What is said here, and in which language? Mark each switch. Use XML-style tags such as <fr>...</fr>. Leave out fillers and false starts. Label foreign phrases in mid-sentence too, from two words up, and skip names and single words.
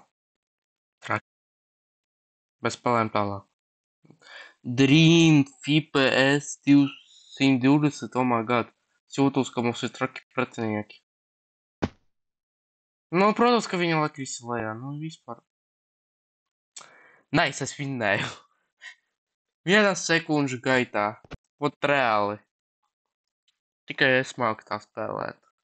<lv>Traki. Bez spēlēm tālāk.</lv> <en>Dream FPS 220, oh my god.</en> <lv>Es jūtos, ka mums ir traki pretinieki. Nu, protams, ka viņa laik visi lejā. Nu, vispār. Nice, es vinnēju. 1 sekundžu gaitā. Vot reāli. Tikai es māku tā spēlēt.</lv>